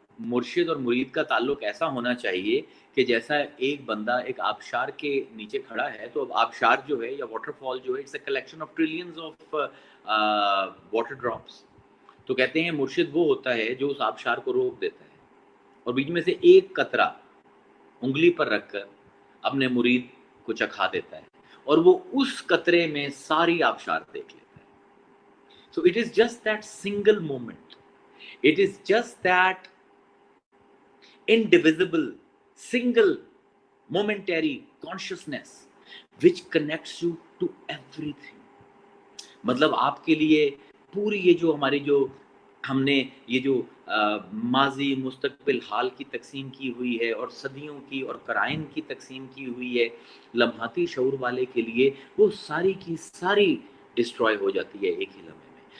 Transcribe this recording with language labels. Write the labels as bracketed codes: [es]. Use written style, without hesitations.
[ur] مرشد اور مرید کا تعلق ایسا ہونا چاہیے کہ جیسا ایک بندہ ایک آبشار کے نیچے کھڑا ہے، تو اب آبشار جو ہے یا واٹر فال جو ہے [en] It's a collection of trillions of water drops. [ur] تو کہتے ہیں مرشد وہ ہوتا ہے جو اس آبشار کو روک دیتا ہے اور بیچ میں سے ایک قطرہ انگلی پر رکھ کر اپنے مرید کو چکھا دیتا ہے، اور وہ اس قطرے میں ساری آبشار دیکھ لیتا ہے. [en] So it is just that single moment. It is just that indivisible, single, momentary consciousness which connects you to everything. [ur] مطلب آپ کے لیے پوری یہ جو ہماری جو ہم نے یہ جو ماضی مستقبل حال کی تقسیم کی ہوئی ہے اور صدیوں کی اور قرائن کی تقسیم کی ہوئی ہے لمحاتی شعور والے کے لیے، وہ ساری کی ساری ڈسٹروائے ہو جاتی ہے ایک ہی لمحے میں.